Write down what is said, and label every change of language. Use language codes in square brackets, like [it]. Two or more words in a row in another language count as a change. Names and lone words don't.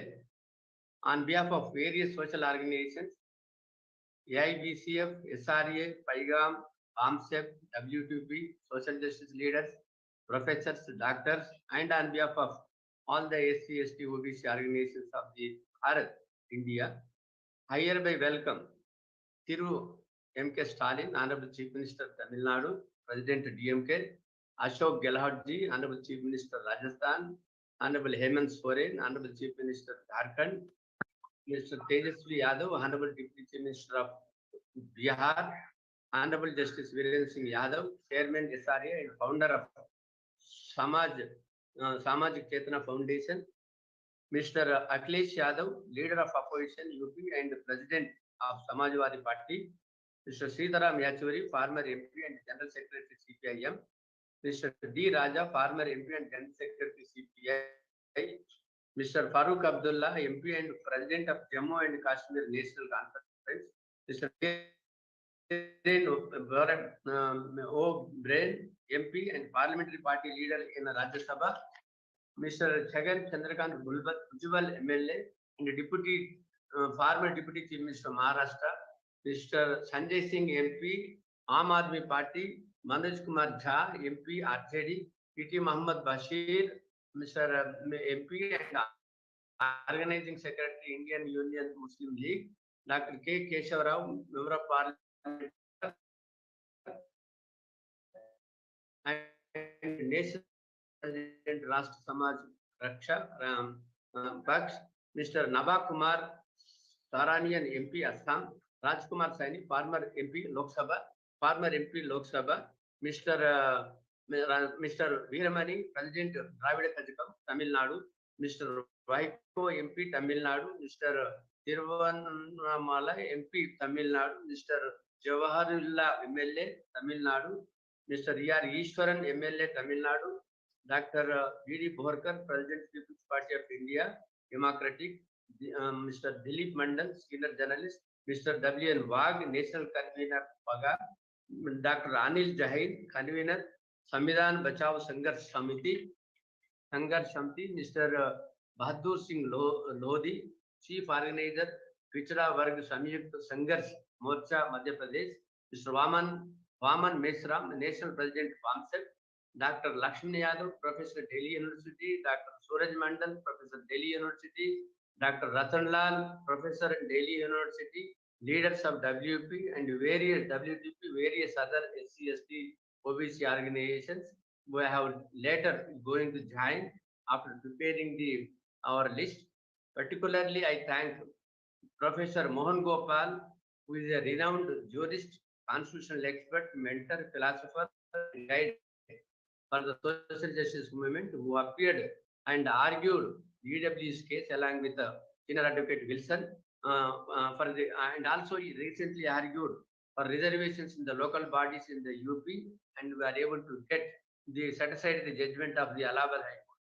[en] On behalf of various social organizations, AIBCF, SRA, PAIGAM, AMSEP, WTP, social justice leaders, professors, doctors, and on behalf of all the SC, ST, OBC organizations of the Bharat, India, I hereby welcome Thiru M.K. Stalin, Honorable Chief Minister Tamil Nadu, President DMK, Ashok Gehlotji, Honorable Chief Minister Rajasthan, Honorable Hemant Soren, Honorable Chief Minister Jharkhand, Mr. Tejasvi Yadav, Honorable Deputy Chief Minister of Bihar, Honorable Justice Viren Singh Yadav, Chairman SRA and founder of Samajik Chetana Foundation, Mr. Akhilesh Yadav, leader of opposition UP and President of Samajwadi Party, Mr. Sitaram Yachuri, former MP and General Secretary CPIM, Mr. D. Raja, former MP and General Secretary CPI, Mr. Farooq Abdullah, MP and President of Jammu and Kashmir National Conference, Mr. O'Brien, MP and Parliamentary Party leader in Rajya Sabha, Mr. Chagan Chandrakant Bhujbal, MLA and Deputy former Deputy Chief Minister Maharashtra, Mr. Sanjay Singh, MP, Aam Aadmi Party, Manoj Kumar Jha, MP, RJD, PT Muhammad Bashir, Mr. MP and Organizing Secretary, Indian Union Muslim League, Dr. K. Keshav Rao, Member of Parliament, and National President Rashtra Samaj Raksha Paksh, Mr. Naba Kumar Saranian MP Assam, Rajkumar Saini, former MP Lok Sabha, Mr. Veeramani, President Dravida Kazhagam, Tamil Nadu, Mr. Vaiko MP Tamil Nadu, Mr. Tiruvannamalai MP Tamil Nadu, Mr. Jawaharullah MLA Tamil Nadu, Mr. E.R. Ishwaran MLA Tamil Nadu, Dr. V.D. Borkar, President People's Party of India, Democratic, Mr. Dilip Mandal, Senior Journalist, Mr. W.N. Wag, National Convener, Paga, Dr. Anil Jahid, Convener, Samvidhan Bachao Sangharsh Samiti, Mr. Bahadur Singh Lodi, Chief Organizer, Pichda Varg Samyukt Sangharsh Morcha, Madhya Pradesh, Mr. Vaman Mesram, National President, PAMSEP, Dr. Lakshmi Yadav, Professor, Delhi University, Dr. Suraj Mandal, Professor, Delhi University, Dr. Ratan Lal, Professor, Delhi University, leaders of WP and various other SC/ST OBC organizations who have later going to join after preparing our list. Particularly, I thank Professor Mohan Gopal, who is a renowned jurist, constitutional expert, mentor, philosopher, and guide for the social justice movement, who appeared and argued EW's case along with senior advocate Wilson, and also he recently argued for reservations in the local bodies in the UP, and we are able to get set aside the judgment of the Allahabad High Court.